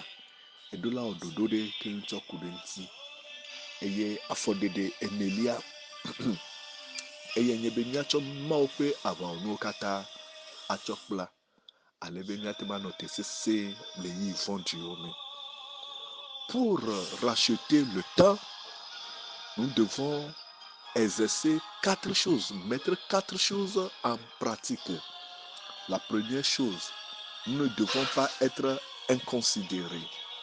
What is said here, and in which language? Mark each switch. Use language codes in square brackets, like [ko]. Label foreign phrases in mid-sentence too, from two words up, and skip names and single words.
[ee] Edola ododo de ke tsɔ ku ɖe ŋuti. Eye afɔdede enelia eyenye be miatsɔ Mawu ƒe aʋawɔnuwo katã atsɔ kpla alebe miatema nɔ te sese le yi vɔ̃dziwo me. [fr] Pour racheter le temps, nous devons exercer mettre quatre choses en pratique. La première chose, nous ne devons pas être inconsidérés.